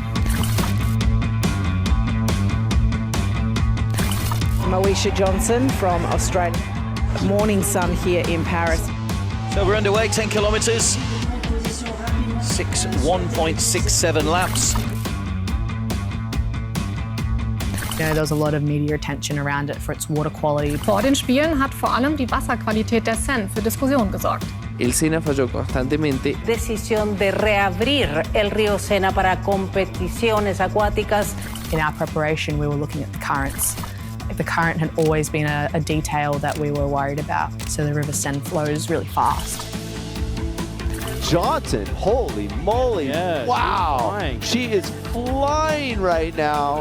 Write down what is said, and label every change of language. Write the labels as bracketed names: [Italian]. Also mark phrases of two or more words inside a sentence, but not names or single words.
[English] Victory-Moesha Johnson from Australia. Morning sun here in Paris. So we're underway, 10 kilometres, 1.67 laps. You know, there was a lot of media attention around it for its water quality. [German] Vor den Spielen hat vor allem die Wasserqualität der Seine für Diskussionen gesorgt. [Spanish] El Sena falló constantemente. Decisión de reabrir el río Sena para competiciones acuáticas. [English] In our preparation, we were looking at the currents. The current had always been a detail that we were worried about. So the River Seine flows really fast. Johnson, holy moly, yeah, wow. She is flying right now.